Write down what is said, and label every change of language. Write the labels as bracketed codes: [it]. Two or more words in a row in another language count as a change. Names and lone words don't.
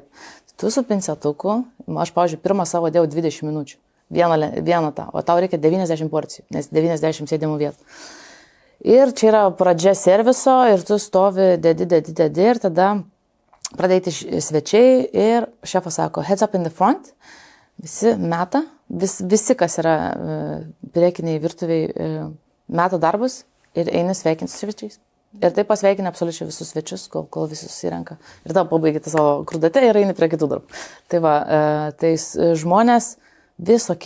[lt] Tu su pincetuku, aš, pavyzdžiui, pirmą savo dėjau 20 minučių, vieną tą, o tau reikia 90 porcijų, nes 90 sėdimų vietų. Ir čia yra pradžia serviso ir tu stovi, dedi ir tada pradėti svečiai ir šefas sako, [en] heads up in the front, [lt] visi meta. Visi, kas yra priekiniai virtuviai, meta darbus ir eina sveikinti su svečiais. Ir taip pasveikina absoliučiai visus svečius, kol visi susirenka. Ir tada pabaigite savo krudate ir eini prie kitų darbų. Tai tai žmonės visokie.